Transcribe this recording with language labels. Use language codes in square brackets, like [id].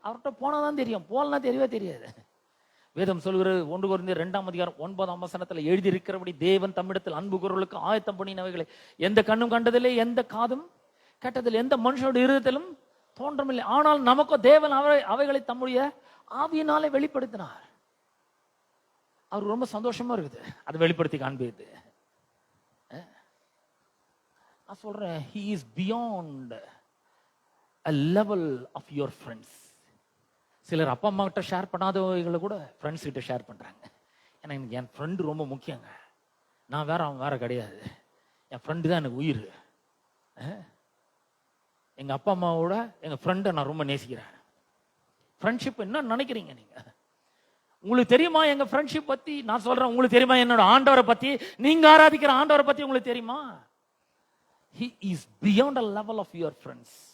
[ta] அவர்கிட்ட போனாதான் தெரியும், போலனா தெரியவே தெரியாது. வேதம் சொல்கிறது 1 கொரிந்தியர் 2:9 எழுதி இருக்கிறபடி தேவன் தம்மிடத்தில் அன்பு கூறுவதற்கு ஆயத்தம் பண்ணினவைகளை எந்த கண்ணும் கண்டதில்லை, எந்த காதும் கேட்டதில்லை, எந்த மனுஷனோட இருதயத்திலும் தோன்றமில்லை. ஆனால் நமக்கோ தேவன் அவைகளை தம்முடைய ஆவியினாலே வெளிப்படுத்தினார். அவருக்கு ரொம்ப சந்தோஷமா இருக்குது அதை வெளிப்படுத்தி காண்பிது. நான் சொல்றேன், [en] he is beyond a level of your friends. [ta] சிலர் அப்பா அம்மா கிட்ட ஷேர் பண்ணாதவங்களை கூட ஃப்ரெண்ட்ஸ் கிட்ட ஷேர் பண்றாங்க. ஏன்னா எனக்கு என் ஃப்ரெண்டு ரொம்ப முக்கியங்க, நான் வேற அவன் வேற கிடையாது, என் ஃப்ரெண்டு தான் எனக்கு உயிர். எங்க அப்பா அம்மாவோட எங்க ஃப்ரெண்டை நான் ரொம்ப நேசிக்கிறேன். ஃப்ரெண்ட்ஷிப் என்ன நினைக்கிறீங்க நீங்க? உங்களுக்கு தெரியுமா எங்க ஃப்ரெண்ட்ஷிப் பத்தி? நான் சொல்றேன், உங்களுக்கு தெரியுமா என்னோட ஆண்டவரை பத்தி, நீங்க ஆராதிக்கிற ஆண்டவரை பத்தி உங்களுக்கு தெரியுமா? [en] He is beyond a level of your friends.